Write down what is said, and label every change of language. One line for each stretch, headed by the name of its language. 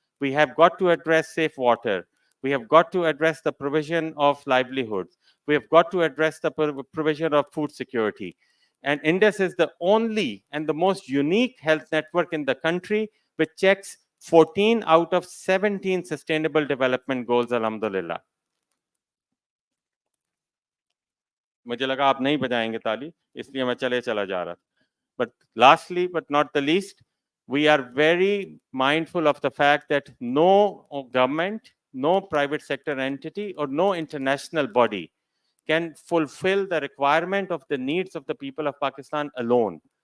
English: We have got to address safe water. We have got to address the provision of livelihoods. We have got to address the provision of food security. And Indus is the only and the most unique health network in the country which checks 14 out of 17 sustainable development goals, alhamdulillah.
Hindi: मुझे लगा आप नहीं बजाएंगे ताली, इसलिए मैं चला जा रहा था.
English: But lastly, but not the least, we are very mindful of the fact that no government, no private sector entity, or no international body can fulfill the requirement of the needs of the people of Pakistan alone.